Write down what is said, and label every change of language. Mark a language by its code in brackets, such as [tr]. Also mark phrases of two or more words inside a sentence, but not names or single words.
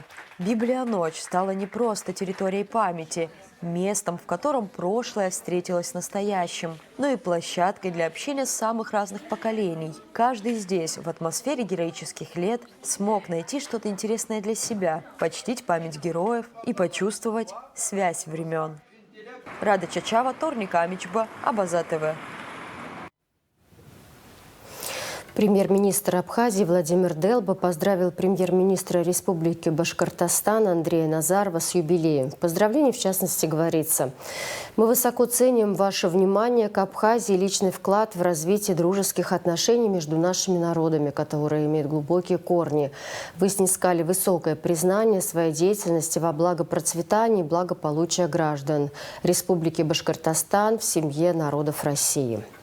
[ru] Библионочь стала не просто территорией памяти, местом, в котором прошлое встретилось с настоящим, но и площадкой для общения самых разных поколений. Каждый здесь, в атмосфере героических лет, смог найти что-то интересное для себя, почтить память героев и почувствовать связь времен. Рада Чачава, Торник Амичба, Абаза ТВ. Премьер-министр Абхазии Владимир Делба поздравил премьер-министра Республики Башкортостан Андрея Назарова с юбилеем. В поздравлении, в частности, говорится: «Мы высоко ценим ваше внимание к Абхазии и личный вклад в развитие дружеских отношений между нашими народами, которые имеют глубокие корни. Вы снискали высокое признание своей деятельности во благо процветания и благополучия граждан Республики Башкортостан в семье народов России».